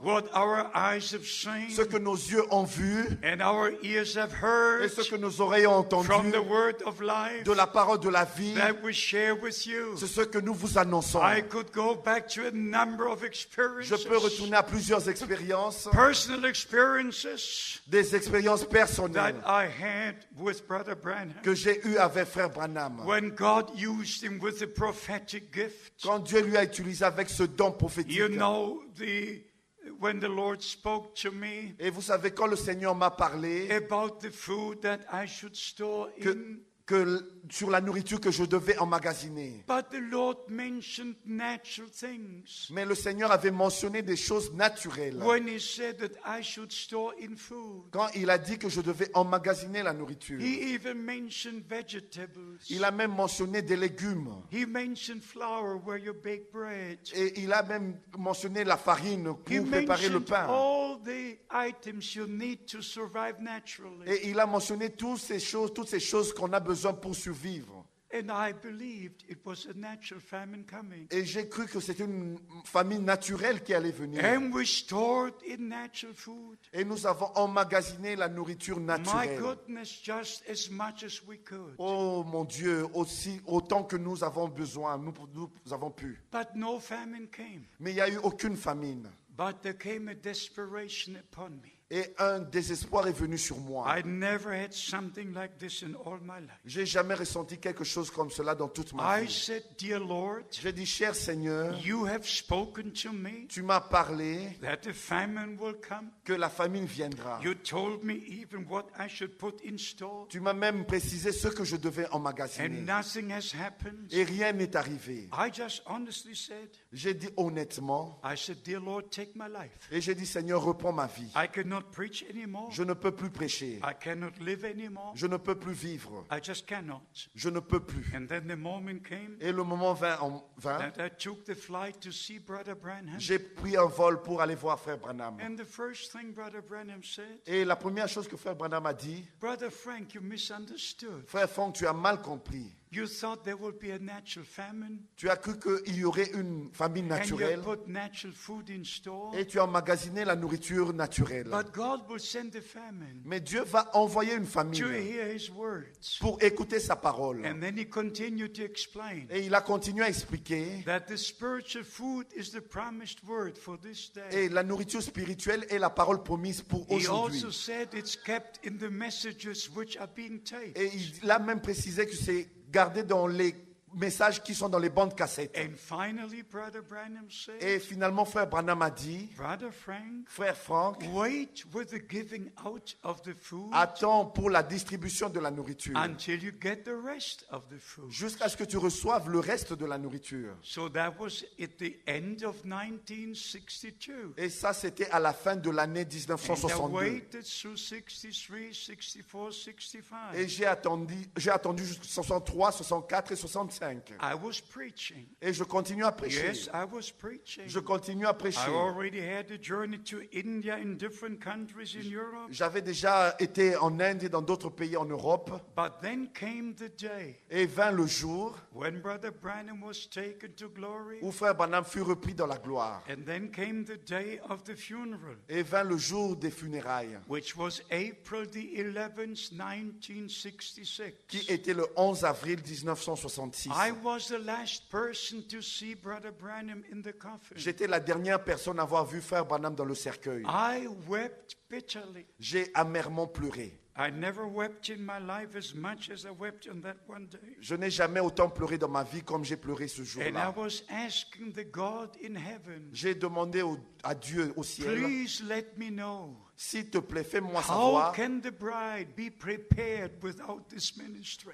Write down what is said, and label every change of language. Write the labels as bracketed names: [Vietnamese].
[English] what our eyes have seen [French] ce que nos yeux ont vu [English] and our ears have [French] et [English] heard [French] ce que nos oreilles ont [English] from [French] entendu [English] the word of life [French] de la parole de la vie, [English] that we share with you. [French] c'est ce que nous vous annonçons. [English] I could go back to a number of [French] Je [English] experiences, [French] peux retourner à plusieurs expériences, [English] personal experiences [French] des expériences personnelles [English] that I had with Brother Branham [French] que j'ai eues avec Frère Branham. [English] when God used him with a prophetic gift. [French] Quand Dieu lui a utilisé avec ce don prophétique. [English] You know, when the Lord spoke to me [French] Et vous savez, quand le Seigneur m'a parlé [English] about the food that I should store in, [French] sur la nourriture que je devais emmagasiner. [English] but the Lord mentioned natural things [French] Mais le Seigneur avait mentionné des choses naturelles. [English] when he said that I should store in food. [French] Quand il a dit que je devais emmagasiner la nourriture. [English] He even mentioned vegetables. [French] Il a même mentionné des légumes. [English] He mentioned flour where you bake bread. [French] Et il a même mentionné la farine [English] He [French] pour préparer le [English] mentioned [French] pain. [English] all the items you need to survive naturally. [French] Et il a mentionné toutes ces choses qu'on a besoin pour survivre. [English] And I believed it was a natural famine coming. [French] Et j'ai cru que c'était une famine naturelle qui allait venir. [English] And we stored in natural food. [French] Et nous avons emmagasiné la nourriture [English] My [French] naturelle. [English] goodness, just as much as we could. [French] Oh mon Dieu, autant que nous avons besoin, nous avons pu. [English] But no famine came. [French] Mais il n'y a eu aucune famine. [English] But there came a desperation upon me. [French] Et un désespoir est venu sur moi. [English] I never had something like this in all my life. [French] J'ai jamais ressenti quelque chose comme cela dans toute ma [English] I [French] vie. [English] said, Dear Lord, [French] J'ai dit, cher Seigneur, [English] you have spoken to me [French] tu m'as parlé [English] that the famine will come. [French] que la famine viendra. [English] You told me even what I should put in store. [French] Tu m'as même précisé ce que je devais [English] And [French] emmagasiner. [English] nothing has happened. [French] Et rien n'est arrivé. [English] I just honestly said, [French] J'ai dit honnêtement, [English] I said, Dear Lord, take my life. [French] et j'ai dit, Seigneur, reprends ma vie. [English] I cannot preach anymore. [French] Je ne peux plus prêcher. [English] I cannot live anymore. [French] Je ne peux plus vivre. [English] I just cannot. [French] Je ne peux plus. [English] And then the moment came [French] Et le moment vint, [English] that I took the flight to see Brother Branham. [French] j'ai pris un vol pour aller voir Frère Branham. [English] And the first thing Brother Branham said, [French] Et la première chose que Frère Branham a dit, [English] Brother Frank, you misunderstood. [French] Frère Franck, tu as mal compris. [English] You thought there would be a natural famine, [French] Tu as cru qu'il y aurait une famine [English] and [French] naturelle [English] you put natural food in store. [French] et tu as emmagasiné la nourriture naturelle. [English] But God will send a famine [French] Mais Dieu va envoyer une [English] to [French] famine [English] hear His words. [French] pour écouter sa parole. [English] And then He continued to explain [French] Et il a continué à expliquer. [English] that the spiritual food is the promised word for this day. [French] Et la nourriture spirituelle est la parole promise pour [English] He [French] aujourd'hui. [English] also said it's kept in the messages which are being taped. [French] Et il a même précisé que c'est gardé dans les messages qui sont dans les bandes cassettes. [English] And finally, Brother Branham said, [French] Et finalement, Frère Branham a dit, [English] Brother Frank, [French] Frère Franck, [English] wait with the giving out of the food [French] attends pour la distribution de la nourriture [English] until you get the rest of the food. [French] jusqu'à ce que tu reçoives le reste de la nourriture. [English] So that was at the end of 1962. [French] Et ça, c'était à la fin de l'année [English] And I [French] 1962. [English] waited through 63, 64, 65. [French] Et j'ai attendu jusqu'à 63, 64 et 65. [English] I was preaching. [French] Et je continue à prêcher. [English] Yes, I was preaching. [French] Je continue à prêcher. [English] I already had a journey to India in different countries in Europe. [French] J'avais déjà été en Inde et dans d'autres pays en Europe. [English] But then came the day [French] Et vint le jour [English] when Brother Branham was taken to glory. [French] où Frère Branham fut repris dans la gloire. [English] And then came the day of the funeral, [French] Et vint le jour des funérailles, [English] which was April the 11th, 1966. [French] qui était le 11 avril 1966. [English] I was the last person to see Brother Branham in the coffin. [French] J'étais la dernière personne à avoir vu Frère Branham dans le cercueil. [English] I wept bitterly. [French] J'ai amèrement pleuré. [English] I never wept in my life as much as I wept on that one day. [French] Je n'ai jamais autant pleuré dans ma vie comme j'ai pleuré ce [English] And I [French] jour-là. [English] was asking the God in heaven, [French] J'ai demandé à Dieu au ciel, [English] please let me know, [French] s'il te plaît, fais-moi [English] how [French] savoir [English] can the bride be prepared without this ministry?